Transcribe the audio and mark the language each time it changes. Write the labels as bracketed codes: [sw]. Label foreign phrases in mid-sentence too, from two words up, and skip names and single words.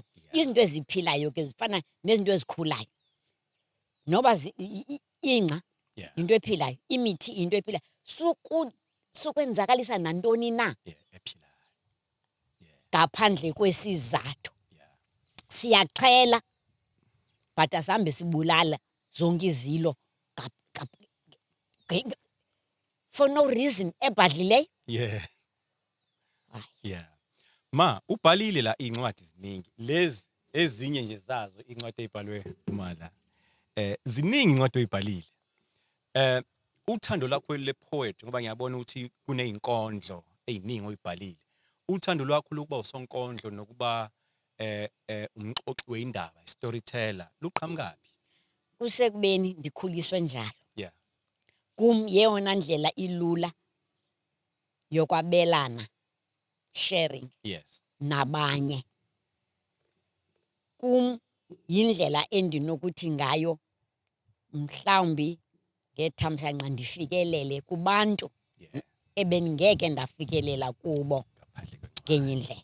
[xh] Izinto eziphilayo ke zifana nezinto ezikhulayo. Noba ingca into ephilayo, imithi into ephilayo. Sukwenzakalisa nantoni na ngaphandle kwesizathu. Siyaxhela but asambe sibulala zonke izilo [en] for no reason [xh] ebhadlileyo. [zu] Ma, ubhalile la incwadi ziningi. Lezi ezinye nje zazo incwadi ezibhalwe umala. Ziningi incwadi oyibhalile. Uthando lwakho le-poet ngoba ngiyabona ukuthi kunezinkondlo eziningi oyibhalile. [xh] Uthando lwakho lokuba usonkondlo nokuba umxoxi weindaba, storyteller, [zu] luqhamukaphi? [xh] Kusekubeni ndikhuliswe njalo. Kum yeyona ndlela ilula yokwabelana, sharing, nabanye. Kum yindlela endinokuthi ngayo mhlawumbi ngethamsanqa ndifikelele kubantu ebengeke ndafikelela kubo ngenye indlela.